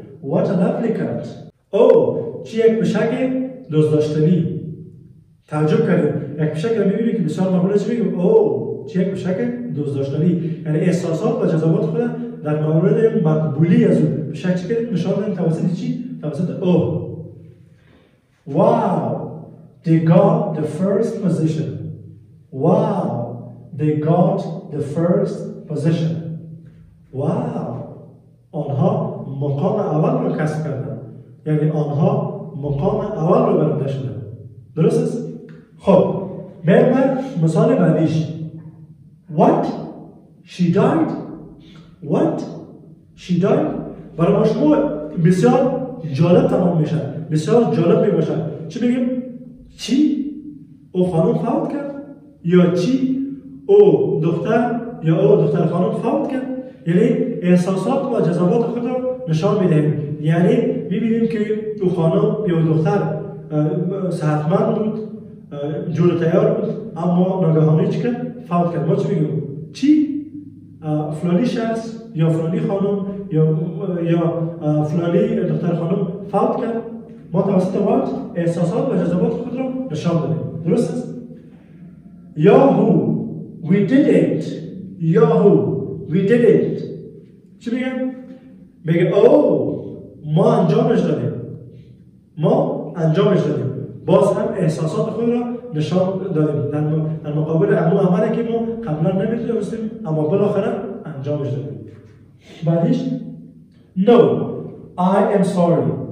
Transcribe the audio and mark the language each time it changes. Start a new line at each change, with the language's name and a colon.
English: What a lovely cat.
Persian: چی یک پشک دوست داشتنی. تعجب کردیم. یک شکل میبینی که بسیار معموله چی میگیم او چه یک شکل دوست داشتنی، یعنی احساسات و جذبات خود در مورد مقبولی از اون به شکل نشان دادن توسط چی؟ توسط او.
English: Wow, they got the first position. Wow, they got the first position. Wow,
Persian: آنها مقام اول رو کسب کردن، یعنی آنها مقام اول رو برنده شدن. درست است؟ خب بریم مثال بعدیش.
English: What? She died? What? She died?
Persian: برای ما شما بسیار جالب تمام میشه، بسیار جالب میباشه. چی بگیم؟ چی؟ او خانم فوت کرد؟ یا چی؟ او دختر یا او دختر خانم فوت کرد؟ یعنی احساسات و جذبات خود را نشان میدهیم. یعنی میبینیم که او خانم یا دختر صحتمند بود، جور تیار بود، اما ناگهانی چی کرد؟ فوت کرد. ما چی بگیم؟ چی؟ فلانی شخص یا فلانی خانم یا فلانی دختر خانم فوت کرد. ما توسط وقت احساسات و جذبات خود را نشان دادیم. درست است؟
English: Yahoo, we did it. Yahoo, we did it.
Persian: چی بگم؟ بگه او ما انجامش دادیم. ما انجامش دادیم. باز هم احساسات خود را نشان دادیم در مقابل امو عملی که ما قبلا نمی‌دونستیم اما بالاخره انجامش دادیم. بعدش
English: No, I am sorry.